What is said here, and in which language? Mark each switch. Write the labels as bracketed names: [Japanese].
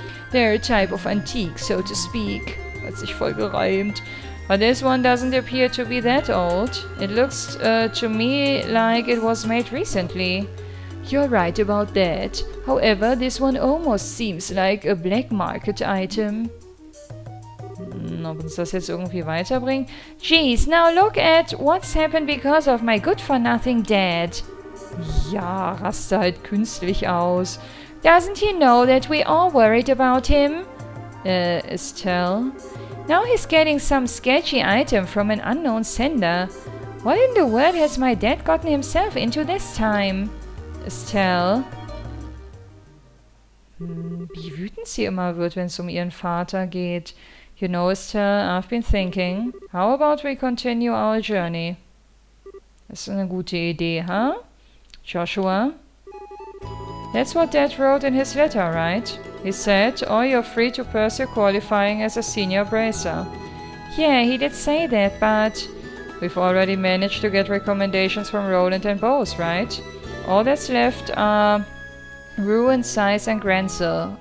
[English] They're a type of antique, so to speak. [German] Hat sich voll gereimt. [English] But this one doesn't appear to be that old. It looks to me like it was made recently. You're right about that. However, this one almost seems like a black market item. [German] Ob uns das jetzt irgendwie weiterbringt? [English] Geez, now look at what's happened because of my good-for-nothing dad. [German] Ja, raste halt künstlich aus. [English] Doesn't he know that we are worried about him? Estelle. Now he's getting some sketchy item from an unknown sender. What in the world has my dad gotten himself into this time? Estelle. [German] Wie wütend sie immer wird, wenn es um ihren Vater geht. [English] You know, Estelle, I've been thinking. How about we continue our journey? [German] Das ist eine gute Idee, huh? [English] Joshua? That's what Dad wrote in his letter, right? He said, "Oh, you're free to pursue qualifying as a senior bracer." Yeah, he did say that, but we've already managed to get recommendations from Roland and Bose, right? All that's left are Ruin, Size, and Grancel.